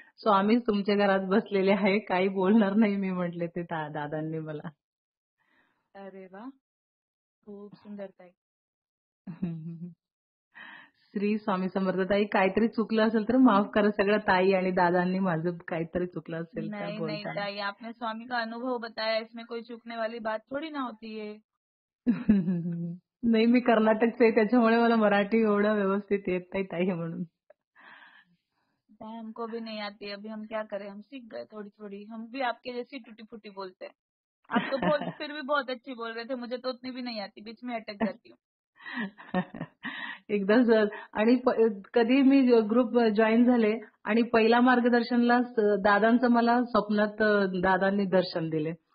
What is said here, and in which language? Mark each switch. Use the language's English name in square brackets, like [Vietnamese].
[Marathi] स्वामीच तुमच्या घरात बसलेले आहे, काही बोलणार नाही मी म्हटले ते दादांनी मला. अरे वा, खूप सुंदर ताई. श्री स्वामी समर्थ. ताई, काहीतरी चुकलं असेल तर माफ करा. सगळं ताई आणि दादांनी माझं काहीतरी चुकलं असेल तर [Hindi] नहीं नहीं [Marathi] बोलताना. [Hindi] ताई, आपने स्वामी का अनुभव बताया, इसमें कोई चूकने वाली बात थोड़ी ना होती है. [Marathi] नाही, मी कर्नाटकचे आहे, त्याच्यामुळे मला मराठी एवढं व्यवस्थित येत नाही ताई म्हणून. [Hindi] हमको भी नहीं आती, अभी हम क्या करें, हम सीख गए थोड़ी थोड़ी. हम भी आपके जैसी टूटी फूटी बोलते हैं. आप तो फिर भी बहुत अच्छी बोल रहे थे, मुझे तो उतनी भी नहीं आती, बीच में अटक जाती हूँ. [Marathi] एकदा सर आणि कधी मी ग्रुप जॉईन झाले आणि पहिला मार्गदर्शनला दादांचं मला स्वप्नात दादांनी दर्शन दिले.